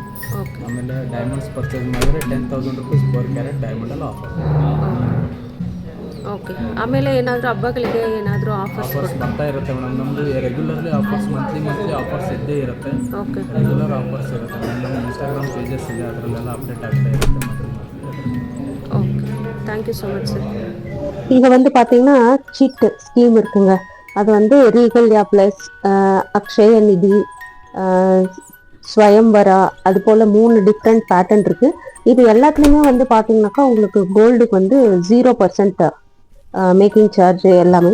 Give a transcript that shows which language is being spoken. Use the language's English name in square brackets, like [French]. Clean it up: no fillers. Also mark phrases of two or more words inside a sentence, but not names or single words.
[Kannada] ಆಮೇಲೆ [English] diamonds purchase [Kannada] ಮಾಡಿದ್ರೆ 10,000 [English] rupees per carat [Kannada] ಡೈಮಂಡಲ್ಲಿ ಆಫ್ ಆಗುತ್ತೆ. ಓಕೆ, ಆಮೇಲೆ ಏನಾದರೂ ಹಬ್ಬಗಳಿಗೆ ಏನಾದರೂ ಆಫರ್ಸ್ ಬರ್ತಾ ಇರುತ್ತೆ ಮೇಡಮ್. ನಮ್ಮದು [English] regularly offers monthly offers [Kannada] ಇದ್ದೇ ಇರುತ್ತೆ. [English] regular offers [Kannada] ಇರುತ್ತೆ ಮೇಡಮ್. ನಮ್ಮ [English] Instagram pages [Kannada] ಇದೆ, ಅದರಲ್ಲೆಲ್ಲ ಅಪ್ಡೇಟ್ ಆಗ್ತಾ ಇರುತ್ತೆ. [English] okay, thank you so much [Tamil] சார். இங்கே பார்த்தீங்கன்னா [English] chit scheme [Tamil] இருக்குங்க. அது ரீகல்யா ப்ளஸ், அக்ஷய நிதி, ஸ்வயம்வரா, அது போல் 3 [English] different pattern [Tamil] இருக்குது. இது எல்லாத்துலேயுமே பார்த்தீங்கன்னாக்கா உங்களுக்கு கோல்டுக்கு 0% [English] making charge [Tamil] எல்லாமே.